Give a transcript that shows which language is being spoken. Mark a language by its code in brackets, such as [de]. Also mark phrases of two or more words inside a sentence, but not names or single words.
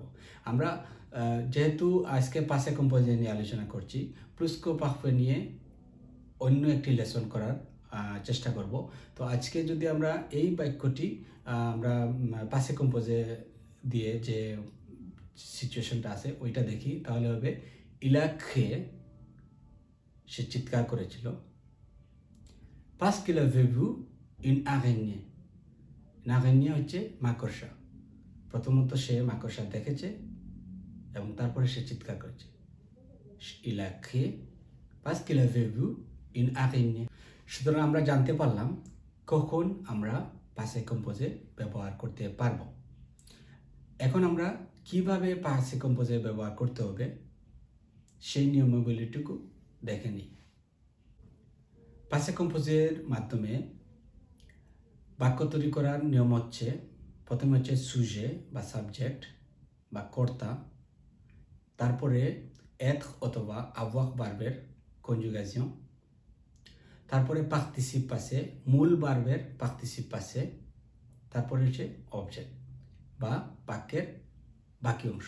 [bn] আমরা যেহেতু আজকে [fr] passé composé [bn] নিয়ে আলোচনা করছি, [fr] plus-que-parfait [bn] নিয়ে অন্য একটি লেসন করার চেষ্টা করব। তো আজকে যদি আমরা এই বাক্যটি আমরা [fr] passé composé [bn] দিয়ে যে সিচুয়েশনটা আছে ওইটা দেখি, তাহলে হবে [fr] il a crié [bn] সে চিৎকার করেছিল। [fr] Parce qu'il avait vu une araignée। Une araignée [bn] হচ্ছে মাকড়সা। প্রথমত সে মাকড়সা দেখেছে এবং তারপরে সে চিৎকার করেছে। [fr] Il a crié parce qu'il avait vu une araignée। [bn] সুতরাং আমরা জানতে পারলাম কখন আমরা [fr] passé composé [bn] ব্যবহার করতে পারবো। এখন আমরা কিভাবে [fr] passé composé [bn] ব্যবহার করতে হবে সেই নিয়মাবলীটুকু দেখে নিই। [fr] passé composé-র [bn] মাধ্যমে বাক্য তৈরি করার নিয়ম হচ্ছে, প্রথমে হচ্ছে সুজে বা সাবজেক্ট বা কর্তা, তারপরে être অথবা avoir ভার্বের কনজুগেশন, তারপরে [fr] participe passé [bn] মূল ভার্বের [fr] participe passé, [bn] তারপরে হচ্ছে অবজেক্ট বা বাক্যের বাকি অংশ।